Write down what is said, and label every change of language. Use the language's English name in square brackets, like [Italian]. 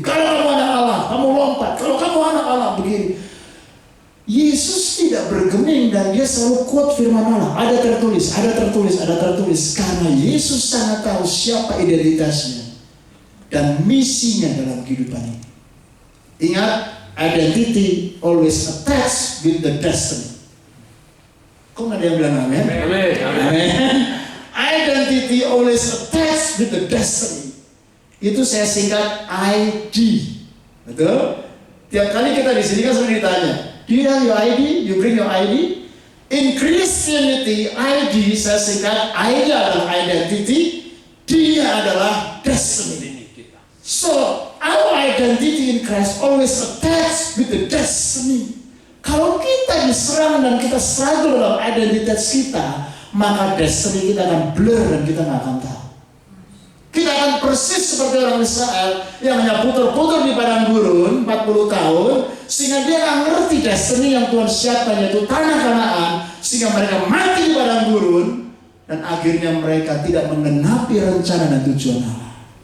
[Indonesian] Kalau kamu anak Allah, kamu lompat. Kalau kamu anak Allah, begini. Yesus tidak bergeming dan dia selalu quote firman Allah. Ada tertulis, ada tertulis, ada tertulis. Karena Yesus sangat tahu siapa identitasnya dan misinya dalam kehidupan ini. Ingat, [English] identity always attached with the destiny. [Indonesian] Kok nggak ada yang bilang amin? Amin. [English] Identity always attached with the destiny. [Indonesian] Itu saya singkat ID. Betul? Tiap kali kita di sini kan sering ditanya, [English] do you have your ID? [Indonesian] You bring your ID? In Christianity, ID saya singkat, ID adalah identity, dia adalah destiny. [English] So, our identity in Christ always attached with the destiny. [Indonesian] Kalau kita diserang dan kita struggle dalam identitas kita, maka destiny kita akan blur dan kita nggak akan tahu. Kita akan persis seperti orang Israel yang hanya putar-putar di padang gurun 40 tahun, sehingga dia nggak ngerti destiny yang Tuhan siapkan, yaitu tanah Kanaan, sehingga mereka mati di padang gurun dan akhirnya mereka tidak menggenapi rencana dan tujuan Allah.